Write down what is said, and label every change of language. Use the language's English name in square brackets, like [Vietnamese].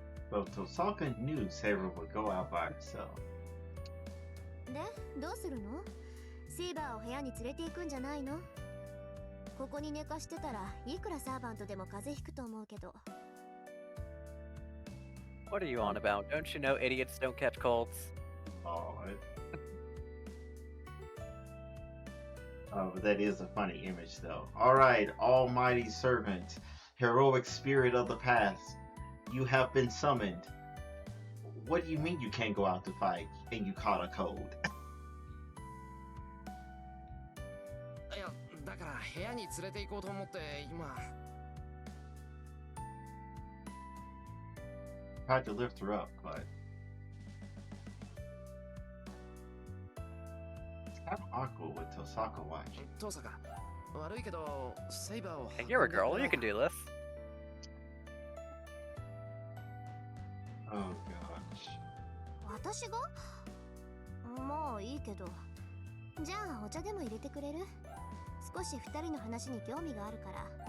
[English] But Tosaka knew Saber would go out by herself. [Japanese] で、どうするの？セイバーを部屋に連れて行くんじゃないの？ここに寝かしてたらいくらサーバントでも風邪ひくと思うけど。 [English] What are you on about? Don't you know idiots don't catch colds? But that is a funny image, though. All right, almighty servant, heroic spirit of the past, you have been summoned. What do you mean you can't go out to fight and you caught a cold? [Japanese] いや、だから部屋に連れて行こうと思って今。 [English] Tried to lift her up, but it's kind of awkward with Tosaka watching. [Japanese] 父さんが悪いけどセイバーを。 [English] Hey, you're a girl. You can do this. Oh gosh. [Japanese] 私が？もういいけど。じゃあお茶でも入れてくれる？少し二人の話に興味があるから。